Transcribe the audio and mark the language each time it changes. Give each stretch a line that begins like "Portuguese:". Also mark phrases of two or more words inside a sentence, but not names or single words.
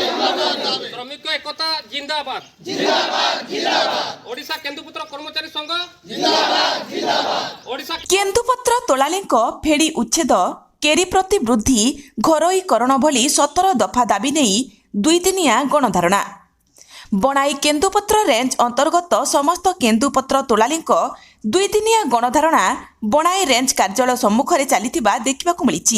Odia: ଶ୍ରମିକ ଏକତା ଜିନ୍ଦାବାଦ। ଓଡ଼ିଶା କେନ୍ଦୁପତ୍ର କର୍ମଚାରୀ ସଂଘ ଓଡ଼ିଶା କେନ୍ଦୁପତ୍ର ତୋଳାଳିଙ୍କ ଫେଡ଼ି ଉଚ୍ଛେଦ କେରି ପ୍ରତି ବୃଦ୍ଧି ଘରୋଇକରଣ ଭଳି 17 ଦଫା ଦାବି ନେଇ ଦୁଇଦିନିଆ ଗଣଧାରଣା। ବଣାଇ କେନ୍ଦୁପତ୍ର ରେଞ୍ଜ ଅନ୍ତର୍ଗତ ସମସ୍ତ କେନ୍ଦୁପତ୍ର ତୋଳାଳିଙ୍କ ଦୁଇଦିନିଆ ଗଣଧାରଣା ବଣାଇ ରେଞ୍ଜ କାର୍ଯ୍ୟାଳୟ ସମ୍ମୁଖରେ ଚାଲିଥିବା ଦେଖିବାକୁ ମିଳିଛି।